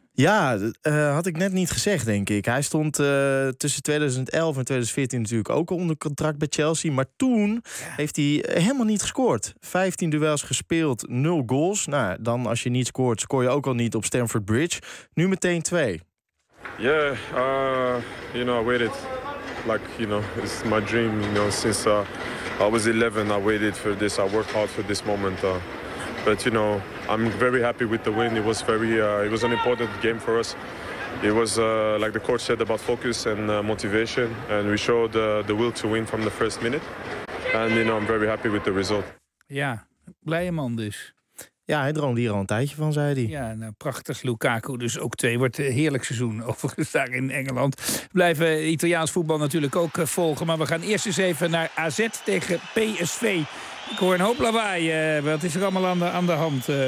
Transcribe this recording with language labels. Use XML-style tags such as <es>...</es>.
<nl>Ja, had ik net niet gezegd, denk ik. Hij stond tussen 2011 en 2014 natuurlijk ook onder contract bij Chelsea. Maar toen heeft hij helemaal niet gescoord. 15 duels gespeeld, 0 goals. Nou, dan als je niet scoort, scoor je ook al niet op Stamford Bridge. Nu meteen 2.</nl> <en>Yeah, you know, I waited. Like, you know, it's my dream, you know, since I was 11. I waited for this, I worked hard for this moment. But you know, I'm very happy with the win. It was it was an important game for us. It was like the coach said about focus and motivation, and we showed the will to win from the first minute. And you know, I'm very happy with the result.</en> <nl>Ja, blije man dus. Ja, hij droomde hier al een tijdje van, zei hij. Ja, nou, prachtig. Lukaku dus ook 2. Wordt een heerlijk seizoen overigens daar in Engeland. Blijven Italiaans voetbal natuurlijk ook volgen, maar we gaan eerst eens even naar AZ tegen PSV. Ik hoor een hoop lawaai. Wat is er allemaal aan de hand?</nl>